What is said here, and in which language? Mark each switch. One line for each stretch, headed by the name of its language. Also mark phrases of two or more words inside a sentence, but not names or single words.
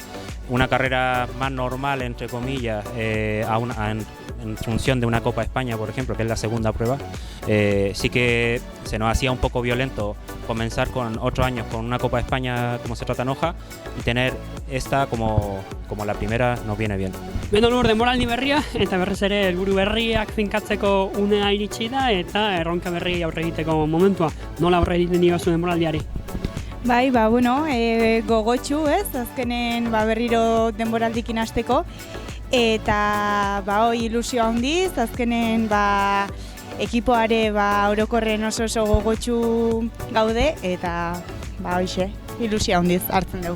Spanish: Una carrera más normal, entre comillas, en función de una Copa España, por ejemplo, que es la segunda prueba, sí que se nos hacía un poco violento comenzar con otros años con una Copa España como se trata en hoja, y tener esta como la primera nos viene bien.
Basque: Beno lur, denboraldi berria, eta berriz ere helburu berriak finkatzeko unea iritsi da eta erronka berri aurre egiteko momentua. Nola aurre egiten diozu denboraldiari? Bai, gogotsu, ez? Azkenen berriro denboraldikin hasteko eta ilusio handiz, azkenen ekipoare orokorren oso gogotsu gaude eta hoixe, ilusio handiz hartzen dugu.